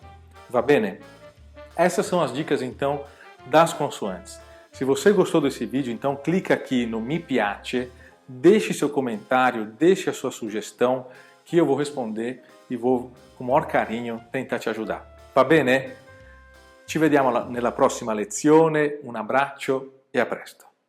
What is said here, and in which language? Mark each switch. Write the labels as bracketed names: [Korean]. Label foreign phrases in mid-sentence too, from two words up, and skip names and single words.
[Italian] Va bene? [Portuguese] Essas são as dicas, então, das consoantes. Se você gostou desse vídeo, então clica aqui no [Italian] Mi Piace, [Portuguese] deixe seu comentário, deixe a sua sugestão, que eu vou responder e vou, com o maior carinho, tentar te ajudar. [Italian] Va bene? Ci vediamo nella prossima lezione, un abbraccio e a presto!